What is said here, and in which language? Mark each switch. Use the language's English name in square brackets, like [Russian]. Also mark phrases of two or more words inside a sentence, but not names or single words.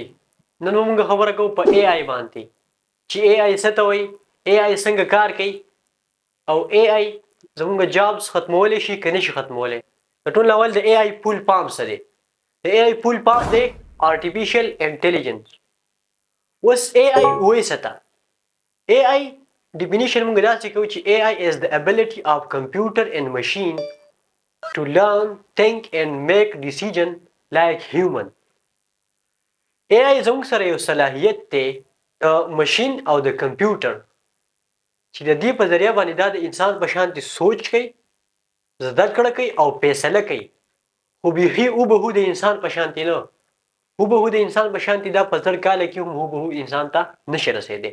[Pashto] نن موږ خبره کوو په اے آی باندې چې اے آی څه ته وایي، اے آی څنګه کار کوي او اے آی زموږ جابس ختمولی شي که نشي ختمولی. د ټول اول د اے آی [English] full form [Pashto] څه دی؟ د اے آی [English] full form [Pashto] دی [English] artificial intelligence. [Pashto] اوس اے آی وایي څه ته؟ [English] AI definition [Pashto] موږ داسې کوو چې [English] AI is the ability of computer and machine to learn, think and make decision like human. [Pashto] اے آی زموږ سره یو صلاحیت دی د مشین او د کمپیوټر چې د دې په ذریعه باندې دا د انسان په شانتې سوچ کوي، زده کړه کوي او فیصله کوي. خو بیخي هوبهو د انسان په شانتې نه، هوبهو د انسان په شانتې دا په 1000 کاله کې هم هوبهو انسان ته نشي رسېدی.